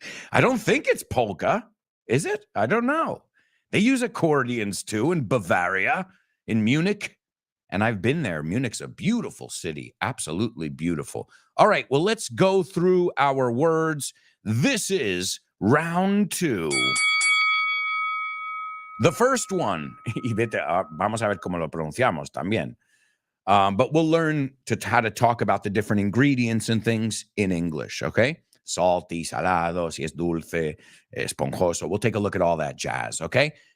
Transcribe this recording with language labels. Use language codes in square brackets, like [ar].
[en] I don't think it's polka. Is it? I don't know. They use accordions too in Bavaria, in Munich. And I've been there. Munich's a beautiful city. Absolutely beautiful. All right. Well, let's go through our words. This is round 2. The first one, [es] y vete, vamos a ver cómo lo pronunciamos también. [en] But we'll learn how to talk about the different ingredients and things in English, okay? [es] Salty, salado, si es dulce, esponjoso. [en] We'll take a look at all that jazz, okay?